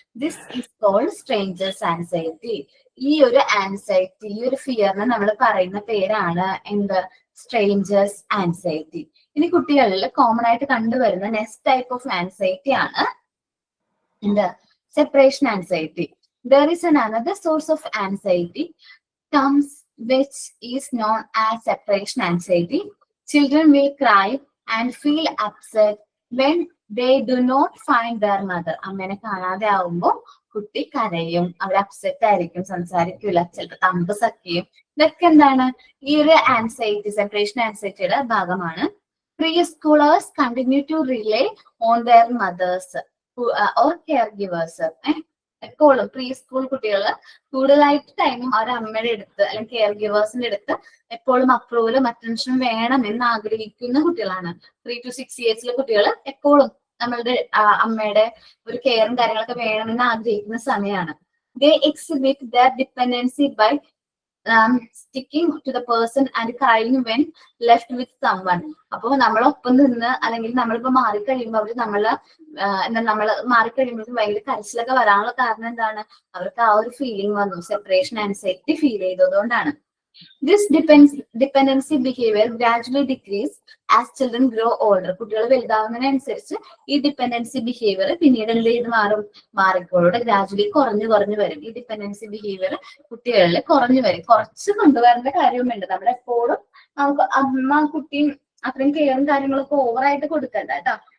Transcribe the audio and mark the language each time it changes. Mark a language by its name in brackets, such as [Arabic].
[English] This is called strangers anxiety. [Malayalam] ഈ ഒരു anxiety, ഈ ഒരു ഫിയറിനെ നമ്മൾ പറയുന്ന പേരാണ് എന്ത്? Strangers anxiety. ഇനി കുട്ടികളിൽ കോമൺ ആയിട്ട് കണ്ടുവരുന്ന നെക്സ്റ്റ് ടൈപ്പ് ഓഫ് ആൻസൈറ്റി ആണ് എന്ത്? [English] Separation anxiety. There is another source of anxiety comes which is known as separation anxiety. Children will cry and feel upset when they do not find their mother. [Malayalam] അമ്മേനെ കാണാതെ ആവുമ്പോ കുട്ടി കരയും, അവർ upset ആയിരിക്കും, സംസാരിക്കില്ല, ചിലപ്പോൾ തമ്പ് സക്കിയും. ഇതൊക്കെ എന്താണ്? ഈ ഒരു ആൻസൈറ്റി, സെപ്പറേഷൻ ആൻസൈറ്റിയുടെ ഭാഗമാണ്. [English] Preschoolers continue to rely on their mothers or caregivers. [Malayalam] എപ്പോഴും പ്രീ സ്കൂൾ കുട്ടികള് കൂടുതലായിട്ട് ടൈമും അവരുടെ അമ്മയുടെ അടുത്ത് അല്ലെങ്കിൽ കെയർ ഗിവേഴ്സിന്റെ അടുത്ത് എപ്പോഴും അപ്രൂവലും അറ്റൻഷനും വേണമെന്ന് ആഗ്രഹിക്കുന്ന കുട്ടികളാണ്. 3 to 6 yearsലെ കുട്ടികൾ എപ്പോഴും നമ്മളുടെ അമ്മയുടെ ഒരു കെയറും കാര്യങ്ങളൊക്കെ വേണമെന്ന് ആഗ്രഹിക്കുന്ന സമയമാണ്. [English] They exhibit their dependency by sticking to the person and crying when left with someone. [Malayalam] അപ്പൊ നമ്മളൊപ്പം നിന്ന് അല്ലെങ്കിൽ നമ്മളിപ്പോ മാറിക്കഴിയുമ്പോൾ അവര് നമ്മള് മാറിക്കഴിയുമ്പോഴേക്കും ഭയങ്കര കരച്ചിലൊക്കെ വരാനുള്ള കാരണം എന്താണ്? അവർക്ക് ആ ഒരു ഫീലിംഗ് വന്നു, separation anxiety feel ചെയ്തതുകൊണ്ടാണ്. [English] This dependency behavior gradually decrease as children grow older. [Malayalam] കുട്ടികൾ വലുതാവുന്നതിനനുസരിച്ച് ഈ ഡിപ്പെൻഡൻസി ബിഹേവിയർ പിന്നീട് എന്ത് ചെയ്ത് മാറിക്കോളൂടെ ഗ്രാജുവലി കുറഞ്ഞു വരും. ഈ ഡിപ്പെൻഡൻസി ബിഹേവിയർ കുട്ടികളിൽ കുറഞ്ഞു വരും. കുറച്ച് കൊണ്ടുവരേണ്ട കാര്യവുമുണ്ട്. നമ്മളെപ്പോഴും നമുക്ക് അമ്മ കുട്ടിയും അത്രയും കെയറും കാര്യങ്ങളൊക്കെ ഓവറായിട്ട് കൊടുക്കണ്ട കേട്ടോ.